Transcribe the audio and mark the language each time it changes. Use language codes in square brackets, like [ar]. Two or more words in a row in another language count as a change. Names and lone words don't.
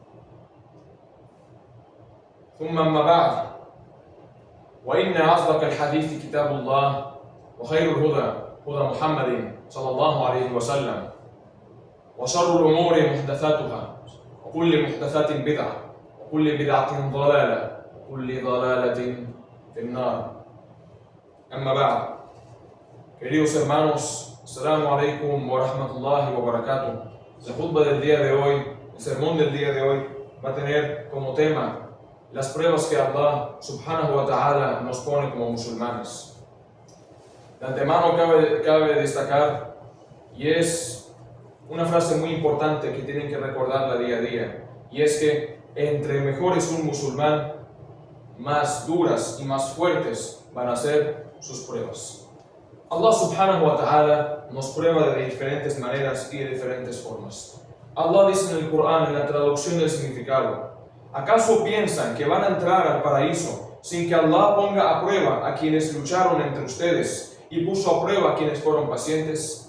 [ar] ثم أما بعد، وإن أصدق الحديث كتاب الله، وخير الهدى هدى محمد صلى الله عليه وسلم، وشر الأمور محدثاتها، وكل محدثات بدعة، وكل بدعة ضلالة، وكل ضلالة في النار. أما بعد. [es] Queridos hermanos, [ar] السلام عليكم ورحمة الله وبركاته. [es] La khutba del día de hoy, el sermón del día de hoy, va a tener como tema las pruebas que [ar] الله سبحانه وتعالى [es] nos pone como musulmanes. De antemano cabe destacar, y es una frase muy importante que tienen que recordarla día a día, y es que entre mejor es un musulmán, más duras y más fuertes van a ser sus pruebas. [ar] الله سبحانه وتعالى [es] nos prueba de diferentes maneras y de diferentes formas. Allah dice en el Corán, en la traducción del significado: ¿acaso piensan que van a entrar al paraíso sin que Allah ponga a prueba a quienes lucharon entre ustedes y puso a prueba a quienes fueron pacientes?